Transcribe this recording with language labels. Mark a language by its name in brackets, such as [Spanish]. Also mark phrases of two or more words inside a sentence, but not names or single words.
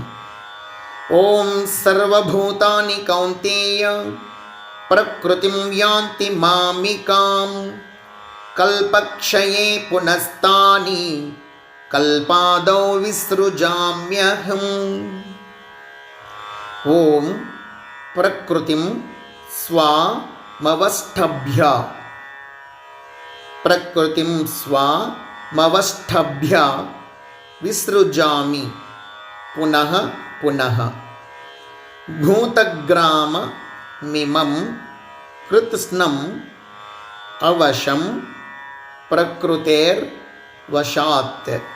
[Sanskrit] ఓం సర్వభూతాని కౌంతేయ ప్రకృతిం యాంతి మామికాం కల్పక్షయే పునస్తాని కల్పాదౌ విసృజామ్యహం. ఓం ప్రకృతిం स्वामवष्टभ्य प्रकृतिं स्वामवष्टभ्य विसृजामि पुनः पुनः भूतग्राममिमं कृत्स्नम् अवशं प्रकृतेर्वशात्।